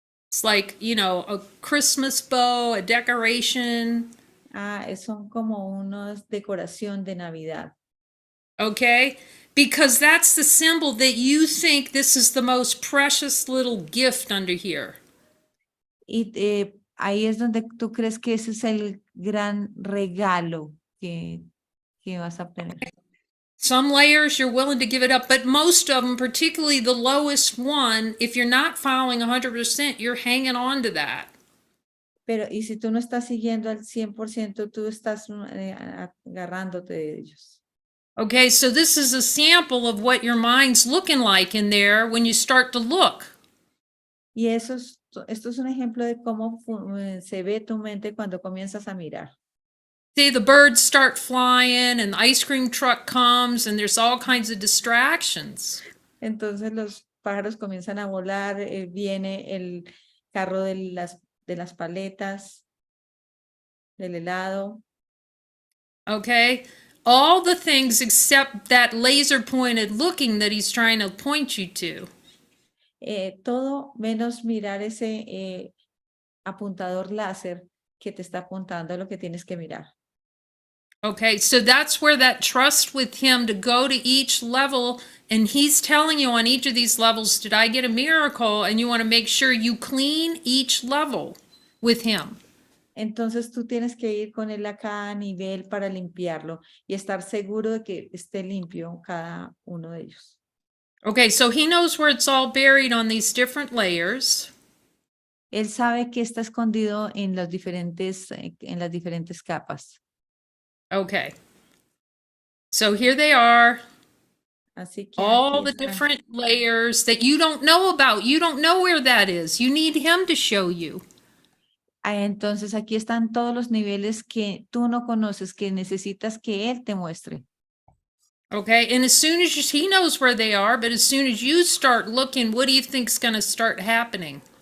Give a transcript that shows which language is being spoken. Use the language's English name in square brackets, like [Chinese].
[English] It's like, you know, a Christmas bow, a decoration. [Spanish] Son como unas decoración de Navidad. [English] Okay? Because that's the symbol that you think this is the most precious little gift under here. [Spanish] Y ahí es donde tú crees que ese es el gran regalo que vas a obtener. [English] Some layers you're willing to give it up, but most of them, particularly the lowest one, if you're not following 100%, you're hanging on to that. [Spanish] Pero, y si tú no estás siguiendo al 100%, tú estás agarrándote de ellos. [English] Okay, so this is a sample of what your mind's looking like in there when you start to look. [Spanish] Y esto es un ejemplo de cómo se ve tu mente cuando comienzas a mirar. [English] See, the birds start flying and the ice cream truck comes and there's all kinds of distractions. [Spanish] Entonces los pájaros comienzan a volar, viene el carro de las paletas, del helado. [English] Okay? All the things except that laser pointed looking that he's trying to point you to. [Spanish] Todo menos mirar ese apuntador láser que te está apuntando a lo que tienes que mirar. [English] Okay, so that's where that trust with him to go to each level, and he's telling you on each of these levels, did I get a miracle? And you want to make sure you clean each level with him. [Spanish] Entonces tú tienes que ir con él a cada nivel para limpiarlo y estar seguro de que esté limpio cada uno de ellos. [English] Okay, so he knows where it's all buried on these different layers. [Spanish] Él sabe que está escondido en las diferentes capas. [English] Okay. So here they are, [Spanish] Así que [English] all [Spanish] aquí [English] the [Spanish] está. [English] different layers that you don't know about. You don't know where that is. You need him to show you. [Spanish] Entonces aquí están todos los niveles que tú no conoces, que necesitas que él te muestre. [English] Okay, and as soon as he knows where they are, but as soon as you start looking, what do you think's going to start happening?